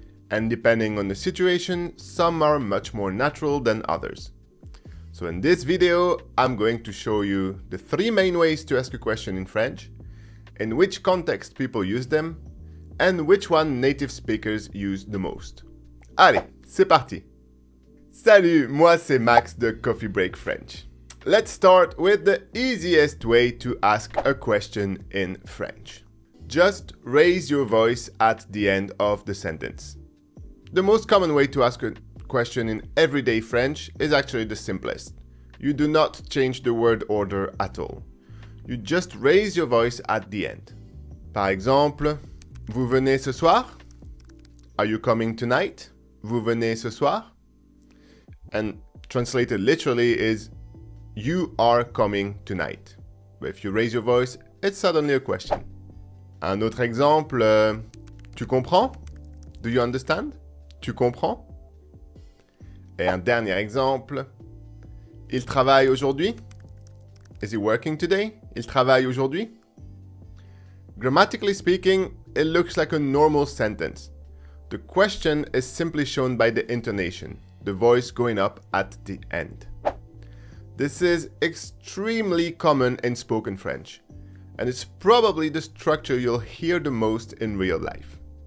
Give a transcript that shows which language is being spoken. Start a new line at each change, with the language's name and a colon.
English: And depending on the situation, some are much more natural than others. So in this video, I'm going to show you the three main ways to ask a question in French, in which context people use them, and which one native speakers use the most.
French: Allez, c'est parti! Salut, moi c'est Max de Coffee Break French.
English: Let's start with the easiest way to ask a question in French. Just raise your voice at the end of the sentence. The most common way to ask a question in everyday French is actually the simplest. You do not change the word order at all. You just raise your voice at the end.
French: Par exemple, vous venez ce soir?
English: Are you coming tonight?
French: Vous venez ce soir?
English: And translated literally is you are coming tonight. But if you raise your voice, it's suddenly a question.
French: Un autre exemple, tu comprends?
English: Do you understand?
French: Tu comprends? Et un dernier exemple, il travaille aujourd'hui?
English: Is he working today?
French: Il travaille aujourd'hui?
English: Grammatically speaking, it looks like a normal sentence. The question is simply shown by the intonation, the voice going up at the end. This is extremely common in spoken French, and it's probably the structure you'll hear the most in real life.